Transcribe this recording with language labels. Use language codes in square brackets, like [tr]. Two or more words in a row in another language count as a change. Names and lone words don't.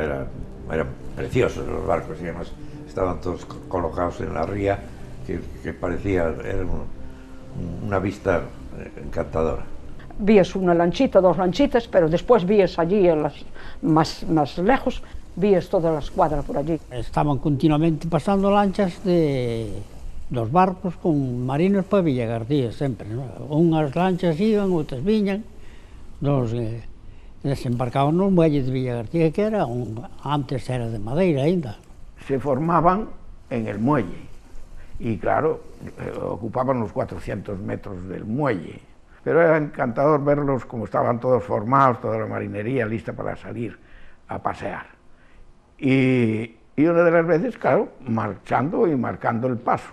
[es] Eran preciosos los barcos y además estaban todos colocados en la ría que parecía, era una vista encantadora. Vías una lanchita, dos lanchitas, pero después vías allí, más lejos, vías toda la escuadra por allí. Estaban continuamente pasando lanchas dos barcos con marinos para Villa García sempre, ¿no? [gl] Unhas lanchas iban, outras viñan, desembarcaban nos muelles de Villa García, que antes era de madeira ainda. [es] Se formaban en el muelle y claro, ocupaban los 400 metros del muelle. Pero era encantador verlos como estaban todos formados, toda la marinería lista para salir a pasear. Y una de las veces, claro, marchando y marcando el paso.